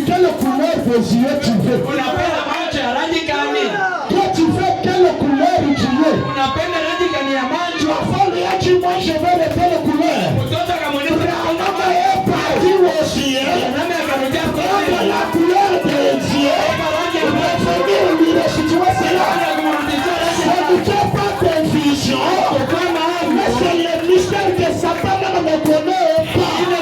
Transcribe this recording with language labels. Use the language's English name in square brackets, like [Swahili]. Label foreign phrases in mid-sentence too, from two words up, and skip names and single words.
[French] couleur des yeux tu veux? [Swahili] Unapenda macho ya rangi gani? [French] Toi tu veux quelle couleur tu veux? [Swahili] Unapenda rangi gani ya macho? [French] L'enfant lui a dit moi je veux de telle couleur. [Swahili] Mtoto akamwonyesha [French] Branham est parti au ciel. Prendre la couleur des yeux. Revenir lui restituer cela. Ça ne fait pas confusion. Mais c'est le mystère que Satan ne connaît pas.